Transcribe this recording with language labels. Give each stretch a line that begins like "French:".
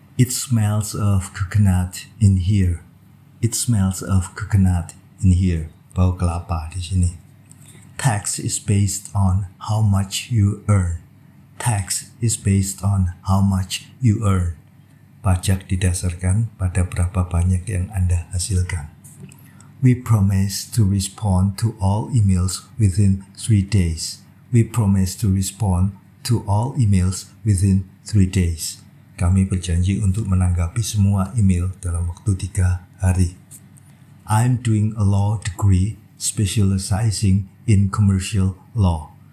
English: It smells of coconut in here. It smells of coconut in here.
Indonesian: Bau kelapa di sini.
English: Tax is based on how much you earn. Tax is based on how much you earn.
Indonesian: Pajak didasarkan pada berapa banyak yang Anda hasilkan.
English: We promise to respond to all emails within 3 days. We promise to respond to all emails within 3 days.
Indonesian: Kami berjanji untuk menanggapi semua email dalam waktu 3 hari.
English: I'm doing a law degree specializing in commercial law.